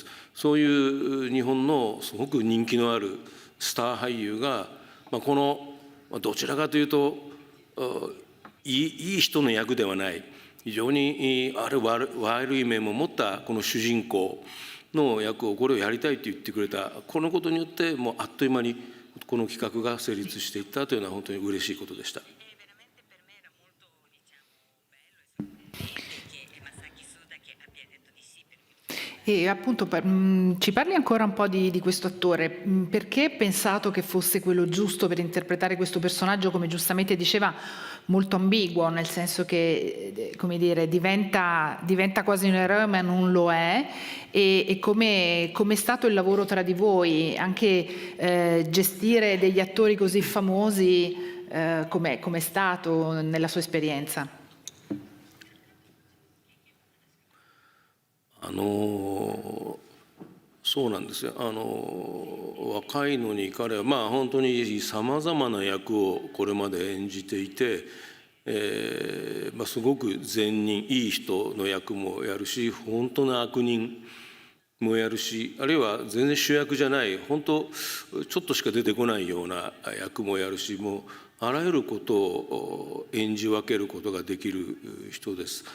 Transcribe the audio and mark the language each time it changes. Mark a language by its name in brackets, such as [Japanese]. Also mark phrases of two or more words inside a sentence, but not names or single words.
[Japanese] そういう日本のすごく人気のあるスター俳優が、このどちらかというといい人の役ではない、非常に悪い面も持ったこの主人公の役を、これをやりたいと言ってくれた、このことによってもうあっという間にこの企画が成立していったというのは本当に嬉しいことでした。 [Italian] E appunto ci parli ancora un po' di questo attore, perché hai pensato che fosse quello giusto per interpretare questo personaggio, come giustamente diceva, molto ambiguo, nel senso che, come dire, diventa quasi un eroe ma non lo è, e come è stato il lavoro tra di voi, anche gestire degli attori così famosi, com'è stato nella sua esperienza? [Japanese] そうなんですよ。若いのに彼は本当にさまざまな役をこれまで演じていて、すごく善人、いい人の役もやるし、本当の悪人もやるし、あるいは全然主役じゃない、本当ちょっとしか出てこないような役もやるし、もうあらゆることを演じ分けることができる人です。